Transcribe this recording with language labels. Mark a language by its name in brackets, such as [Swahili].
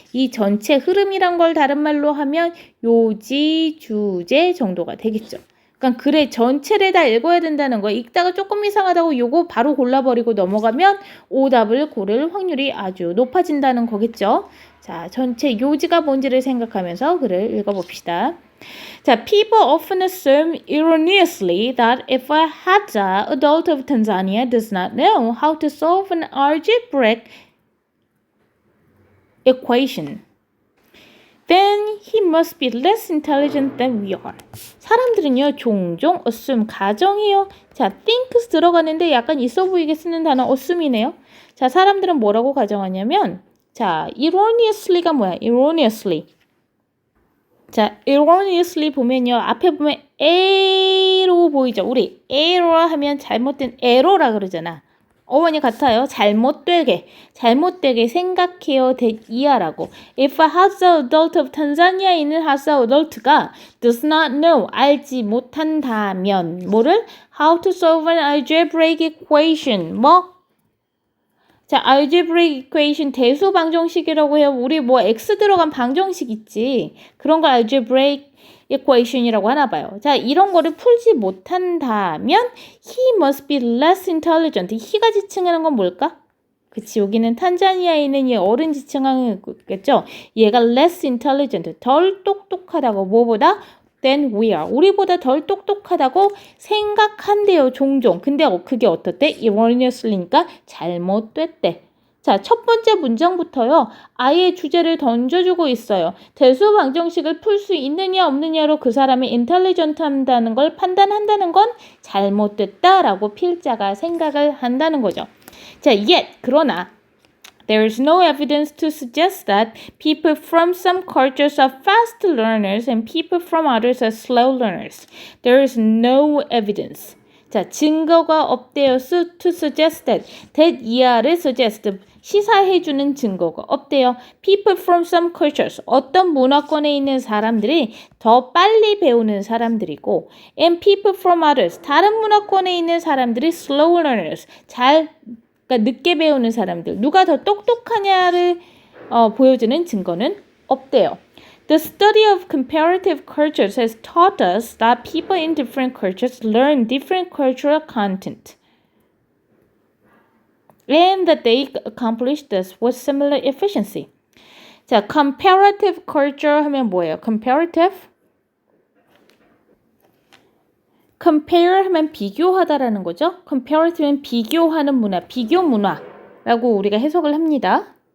[Korean] 이 전체 흐름이란 걸 다른 말로 하면 요지, 주제 정도가 되겠죠. 그러니까 글의 전체를 다 읽어야 된다는 거. 읽다가 조금 이상하다고 요거 바로 골라버리고 넘어가면 오답을 고를 확률이 아주 높아진다는 거겠죠. 자, 전체 요지가 뭔지를 생각하면서 글을 읽어봅시다. [English] 자, people often assume erroneously that if a Hadza adult of Tanzania does not know how to solve an algebraic equation, then he must be less intelligent than we are. [Korean] 사람들은요, 종종 assume, 가정해요. 자, think 들어가는데 약간 있어 보이게 쓰는 단어 assume이네요. 자, 사람들은 뭐라고 가정하냐면, 자, erroneously가 뭐야? erroneously. 자, erroneously 보면요, 앞에 보면 A로 보이죠? 우리 error 하면 잘못된 에러라 그러잖아. 어원이 같아요. 잘못되게 생각해요. 이하라고. [English] If a Hadza adult of Tanzania에 있는 Hadza adult가 does not know, [Korean] 알지 못한다면 뭐를? [English] How to solve an algebraic equation. [Korean] 자, algebraic equation 대수 방정식이라고 해요. 우리 X 들어간 방정식 있지. 그런 걸 algebraic equation이라고 하나 봐요. 자, 이런 거를 풀지 못한다면 [English] he must be less intelligent. [Korean] he가 지칭하는 건 뭘까? 그치, 여기는 탄자니아에 있는 이 어른 지칭하는 거겠죠. 얘가 less intelligent, 덜 똑똑하다고. 뭐보다? [English] than we are. [Korean] 우리보다 덜 똑똑하다고 생각한대요, 종종. 근데 그게 어떻대? erroneously니까 잘못됐대. 자, 첫 번째 문장부터요. 아예 주제를 던져주고 있어요. 대수 방정식을 풀 수 있느냐 없느냐로 그 사람이 intelligent 한다는 걸 판단한다는 건 잘못됐다라고 필자가 생각을 한다는 거죠. [English] 자, yet, 그러나 there is no evidence to suggest that people from some cultures are fast learners and people from others are slow learners. There is no evidence. [Korean] 자, 증거가 없대요. [English] to suggest that 이하를 suggest, [Korean] 시사해주는 증거가 없대요. [English] People from some cultures, [Korean] 어떤 문화권에 있는 사람들이 더 빨리 배우는 사람들이고, [English] and people from others, [Korean] 다른 문화권에 있는 사람들이 slow learners, 그러니까 늦게 배우는 사람들. 누가 더 똑똑하냐를 보여주는 증거는 없대요. [English] The study of comparative cultures has taught us that people in different cultures learn different cultural content, and that they accomplish this with similar efficiency. [Korean] 자, comparative culture 하면 뭐예요? compare 하면 비교하다라는 거죠. comparative는 비교하는 문화, 비교 문화라고 우리가 해석을 합니다.